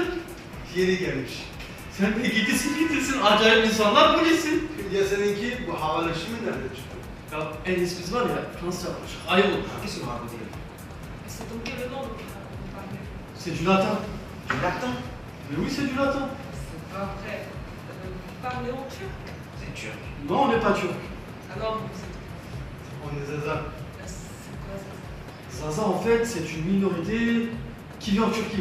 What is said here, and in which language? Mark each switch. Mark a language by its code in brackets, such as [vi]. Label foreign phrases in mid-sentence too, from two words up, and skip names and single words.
[tr] Yeni gelmiş. Sen de gidisin acayip insanlar bulisin. Ya seninki bu havalı işi mi nereden çıktı? Ya en iyisi var ya Fransızca konuşuyor. Ayıp olur. Hangisi var bu diye? [fr] C'est donc quel nom dont vous parlez? C'est du latin. Du latin? Mais oui, c'est du latin. C'est pas vrai. Vous parlez en turc? C'est turc. Non, on n'est pas turc. Alors, vous êtes... On est zaza. C'est quoi ça? Zaza, en fait, c'est une minorité qui vit en Turquie.